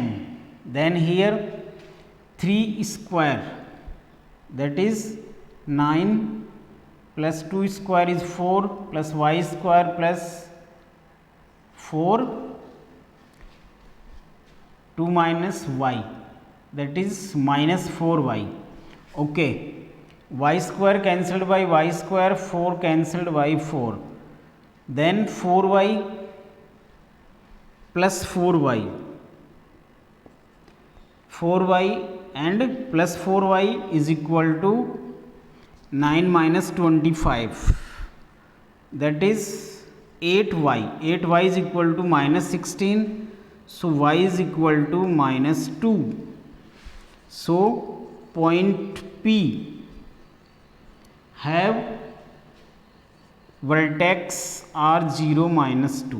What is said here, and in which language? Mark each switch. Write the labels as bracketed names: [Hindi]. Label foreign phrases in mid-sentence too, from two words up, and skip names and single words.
[English] Then here 3 square, that is 9 plus 2 square is 4 plus y square plus 4, 2 minus y, that is minus 4y. Okay, y square cancelled by y square, 4 cancelled by 4, then 4y plus 4y, 4y and plus 4y is equal to 9 minus 25, that is 8y, 8y is equal to minus 16, so y is equal to minus 2. So point P have vertex are 0 minus 2.